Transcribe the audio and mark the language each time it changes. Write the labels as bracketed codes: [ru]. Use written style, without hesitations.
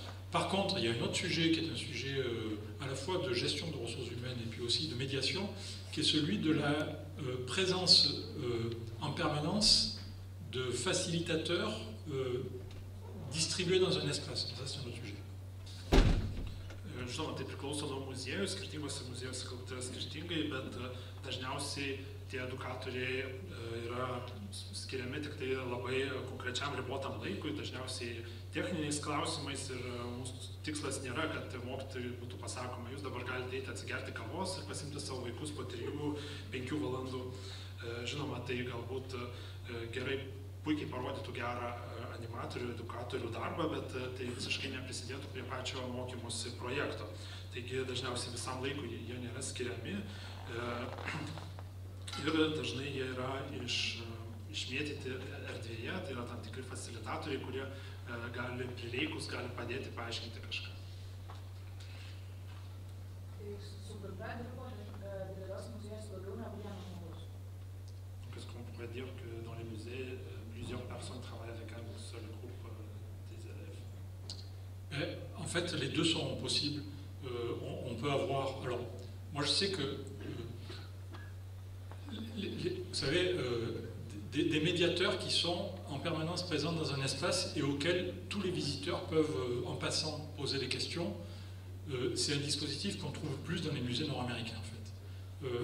[fr] Par contre, il y a un autre sujet qui est un sujet à la fois de gestion de ressources humaines et puis aussi de médiation, qui est celui de la présence en permanence de facilitateurs distribués dans un espace. Ça, c'est un autre sujet. [lt] Žinoma, tai priklauso nuo muziejų, skirtingose muziejuose galbūt yra skirtingai, bet dažniausiai tie edukatoriai yra skiriami tik tai labai konkrečiam ribotam laikui, dažniausiai techniniais klausimais, ir mūsų tikslas nėra, kad mokytojui būtų pasakoma, jūs dabar galite eiti atsigerti kavos ir pasimti savo vaikus po 3-5 valandų. Žinoma, tai galbūt gerai puikiai parodytų gerą animatorių, edukatorių darbą, bet tai visiškai neprisidėtų prie pačio mokymosi projekto. Taigi dažniausiai visam laikui jie nėra skiriami ir dažnai jie yra išmėtyti erdvėje, tai yra tam tikri facilitatoriai, kurie gali prireikus, gali padėti paaiškinti kažką. Tai su grupe dirbo didelios muziejus daugiau negu vienas žmogus. [fr] Qu'est-ce qu'on pourrait dire que dans les musées, plusieurs personnes travaillent avec un seul groupe des élèves? En fait, les deux sont possibles. On peut avoir... Alors, moi je sais que, vous savez, des médiateurs qui sont en permanence présents dans un espace et auxquels tous les visiteurs peuvent, en passant, poser des questions, c'est un dispositif qu'on trouve plus dans les musées nord-américains, en fait.